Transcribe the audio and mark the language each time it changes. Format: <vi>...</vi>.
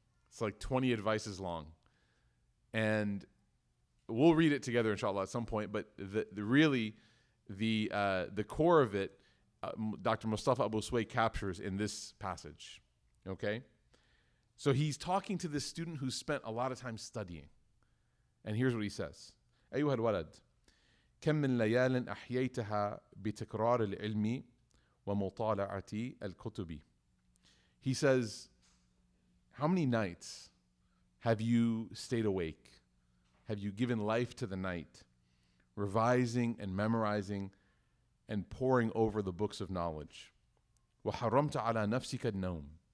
<en>It's like 20 advices long. And we'll read it together, inshallah, at some point. But the core of it, Dr. Mustafa Abu Sway captures in this passage. Okay? So he's talking to this student who spent a lot of time studying. And here's what he says.</en> <ar>أيها الولد كم من ليال أحييتها بتكرار العلم ومطالعة الكتب.</ar> <en>He says, how many nights have you stayed awake? Have you given life to the night, revising and memorizing and poring over the books of knowledge?</en> <ar>وحرمت على نفسك النوم.</ar>